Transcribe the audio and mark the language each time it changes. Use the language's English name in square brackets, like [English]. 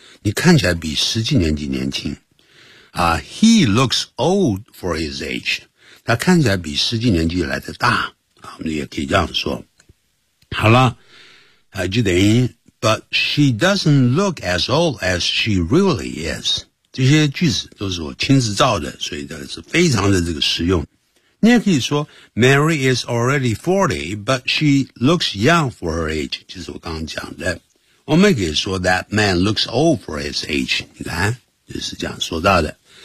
[Chinese] 你看起来比实际年纪年轻。 [English] He looks old for his age. [Chinese] 他看起来比实际年纪来的大。我们也可以这样说。好了就等于 [English] ,but she doesn't look as old as she really is. [Chinese] 这些句子都是我亲自造的所以这个是非常的这个实用。你也可以说 [English] ,Mary is already 40, but she looks young for her age, [Chinese] 就是我刚刚讲的。我们也可以说 , [English] that man looks old for his age, [Chinese] 你看就是这样说到的。